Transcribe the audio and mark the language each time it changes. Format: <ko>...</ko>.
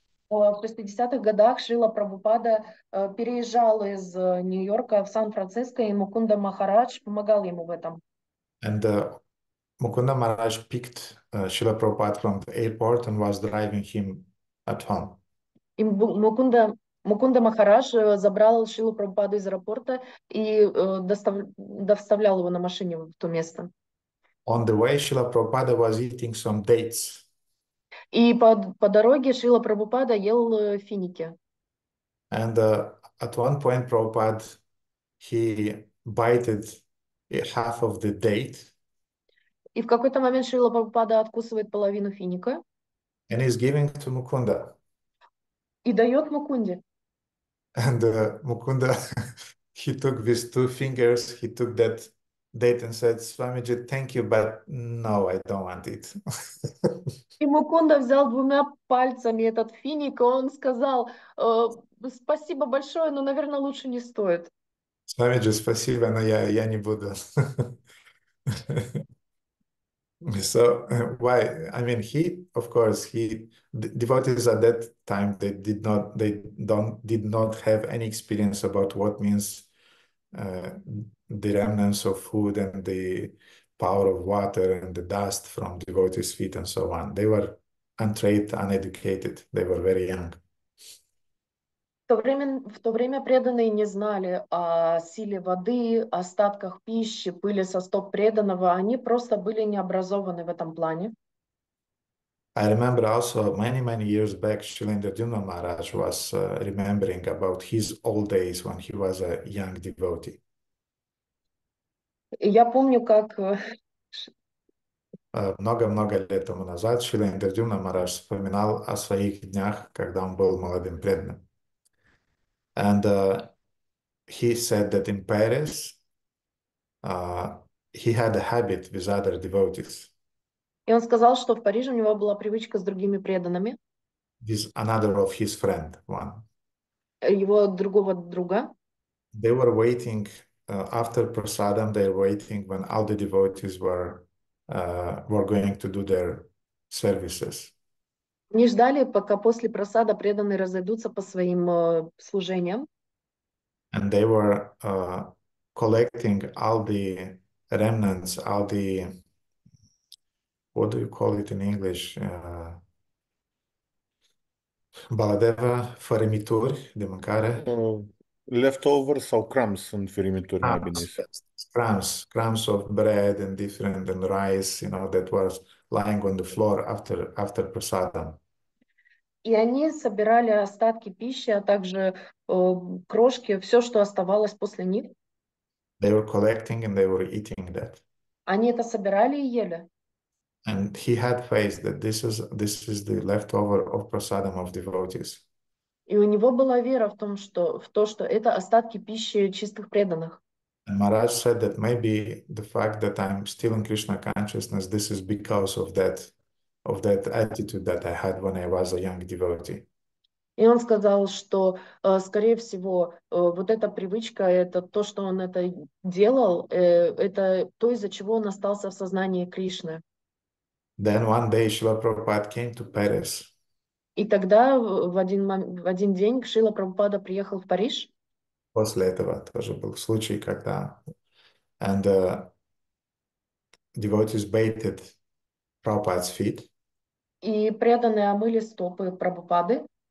<ru>В 60-х годах Шрила Прабхупада переезжал из Нью-Йорка в Сан-Франциско, и Мукунда Махарадж помогал ему в этом.</ru> <en>And Mukunda Maharaj picked Srila Prabhupada from the airport and was driving him at home.</en> <ru>И Мукунда Махарадж забрал Шрилу Прабхупаду из аэропорта и доставлял его на машине в то место.</ru> <en>On the way, Srila Prabhupada was eating some dates.</en> <ru>И по дороге Шрила Прабхупада ел финики.</ru> <en>And at one point, Prabhupada, he bited half of the date</en> <ru>И в какой-то момент Шрила Прабхупада откусывает половину финика</ru> <en>and is giving to Mukunda.</en> <ru>и дает Мукунде.</ru> <en>And Mukunda, he took with two fingers, he took that date and said, Swamiji, thank you, but no, I don't want it.</en> <ru>И Мукунда взял двумя пальцами этот финик, и он сказал, спасибо большое, но, наверное, лучше не стоит. Swamiji, спасибо, но я не буду.</ru> <en>So why? I mean, of course, devotees at that time, they did not have any experience about what means the remnants of food and the power of water and the dust from devotees' feet and so on. They were untrained, uneducated. They were very young.</en> <ru>В то время преданные не знали о силе воды, о остатках пищи, пыли со стоп преданного. Они просто были необразованы в этом плане.</ru> <en>I remember also many years back, Shilendra Maharaj was remembering about his old days when he was a young devotee.</en> <ru>И я помню, как Много лет тому назад Шилендра Маharaj вспоминал о своих днях, когда он был молодым преданным.</ru> <en>And he said that in Paris, he had a habit with other devotees.</en> <ru>И он сказал, что в Париже у него была привычка с другими преданными,</ru> <en>With another of his friend, one.</en> <ru>его другого друга.</ru> <en>They were waiting after prasadam. They were waiting when all the devotees were going to do their services.</en> <ru>Не ждали, пока после просада преданные разойдутся по своим служениям.</ru> <en>And they were collecting all the remnants, all the, what do you call it in English?</en> <ro>Baladeva, fărâmituri de mâncare. Leftovers sau crumbs sunt ferimituri, mai bine zis.</ro> <en>Crumbs of bread and different and rice, that was lying on the floor after prasadam.</en> <ru>И они собирали остатки пищи, а также крошки, все, что оставалось после них.</ru> <en>They were collecting and they were eating that.</en> <ru>Они это собирали и ели.</ru> <en>And he had faith that this is the leftover of prasadam of devotees.</en> <ru>И у него была вера в то, что это остатки пищи чистых преданных.</ru> <en>And Maharaj said that maybe the fact that I'm still in Krishna consciousness, this is because of that attitude that I had when I was a young devotee.</en> <ru>И он сказал, что, скорее всего, вот эта привычка, это то, что он это делал, это то, из-за чего он остался в сознании Кришны.</ru> <en>Then one day Srila Prabhupada came to Paris.</en> <ru>И тогда в один день Шрила Прабхупада приехал в Париж. После этого тоже был случай, когда</ru> <en>and devotees bathed Prabhupada's feet.</en> <ru>И преданные омыли стопы Прабхупады.</ru>